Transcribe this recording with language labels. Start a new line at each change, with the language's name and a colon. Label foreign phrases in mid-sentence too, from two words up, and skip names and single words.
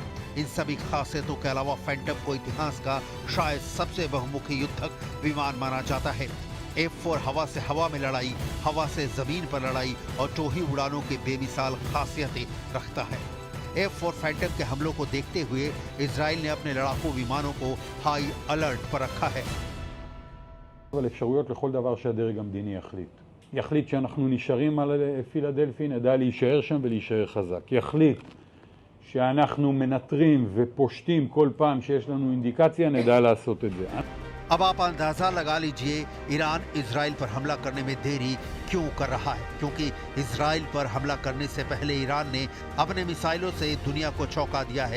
Hindi: इन सभी खासियतों के अलावा फैंटम को इतिहास का शायद सबसे बहुमुखी युद्धक विमान माना जाता है। F4 हवा से हवा में लड़ाई, हवा से जमीन पर लड़ाई और टोही उड़ानों की बेमिसाल खासियतें रखता है। F4 फैंटम के हमलों को देखते हुए इजराइल ने अपने लड़ाकू विमानों को
English: high alert
Hindi: पर रखा है।
Hebrew: אבל אפשרויות לכל דבר שהדרג המדיני יחליט. יחליט שאנחנו נשארים על פילדלפי, נדע להישאר שם ולהישאר חזק. יחליט שאנחנו מנטרים ופושטים כל פעם שיש לנו אינדיקציה, נדע לעשות את זה.
Hindi: अब आप अंदाजा लगा लीजिए ईरान इजराइल पर हमला करने में देरी क्यों कर रहा है, क्योंकि इजराइल पर हमला करने से पहले ईरान ने अपने मिसाइलों से दुनिया को चौंका दिया है।